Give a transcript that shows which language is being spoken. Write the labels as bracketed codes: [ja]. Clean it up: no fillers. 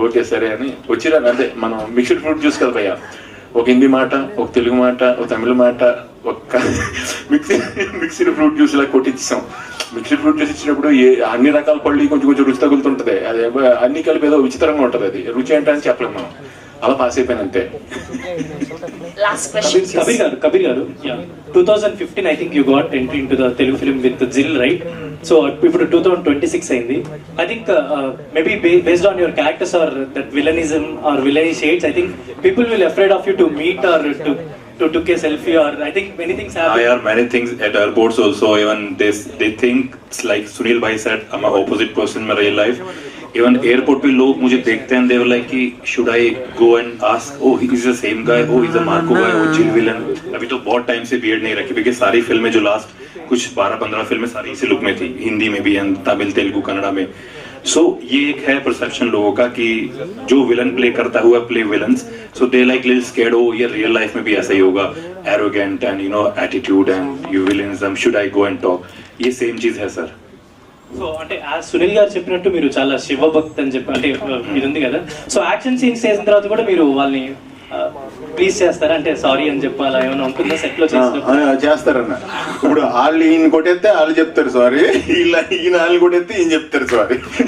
[te] Okay సరే అని వచ్చిరా. అదే మనం మిక్స్డ్ ఫ్రూట్ జ్యూస్ కదా భయ్యా, ఒక హిందీ మాట, ఒక తెలుగు మాట, ఒక తమిళ మాట, ఒక మిక్స్డ్ ఫ్రూట్ జ్యూస్ ఇలా కొట్టించాం. మిక్స్డ్ ఫ్రూట్ జ్యూస్ ఇచ్చినప్పుడు అన్ని రకాల పళ్ళు కొంచెం రుచి తగులుతుంటది, అది అన్ని కలిపి ఏదో విచిత్రంగా ఉంటది. అది రుచి ఏంటని చెప్పలేము మనం, అలా పాస్ అయిపోయిన అంతే. [en] Kabir garu 2015 I think you got entry into the Telugu film with Zil, right? So [te] ఇప్పుడు 2026 అయింది. [en] I think maybe based on your characters or that villainism or villainy shades, I think people will afraid of you to meet or to took a selfie, or I think many things happen. I hear many things at airports also. Even they think it's like Sunil bhai said, I'm an opposite person in my real life. Even airport [hi] पे लोग मुझे देखते हैं, [en] they were like कि should I go and ask, oh he is the same guy, oh he's a Marco guy, oh Jill villain. [hi] अभी तो बहुत time से beard नहीं रखी, क्योंकि सारी फिल्में जो लास्ट कुछ 12-15 फिल्में सारी इसी लुक में थी, हिंदी में भी, तमिल, तेलुगु, कन्नड़ा में. सो ये एक है परसेप्शन लोगों का कि जो विलन प्ले करता हुआ play villains, [en] so they like little scared, [hi] ओ ये रियल लाइफ में भी ऐसा ही होगा, [en] arrogant and you know attitude and you villainism, should I go and talk, [hi] ये सेम चीज है सर. [te] సో అంటే ఆ సునీల్ గారు చెప్పినట్టు మీరు చాలా శివభక్తి అని చెప్పి అంటే ఇది ఉంది కదా, సో యాక్షన్ సీన్స్ చేసిన తర్వాత కూడా మీరు వాళ్ళని ప్లీజ్ చేస్తారా, అంటే సారీ అని చెప్పాలా ఏమైనా ఉంటుందా సెట్ లో చేస్తారన్న. ఇప్పుడు వాళ్ళు ఈయన కొట్టేస్తే వాళ్ళు చెప్తారు సారీ, ఈయన వాళ్ళు కొట్టేస్తే ఈయన చెప్తారు సారీ.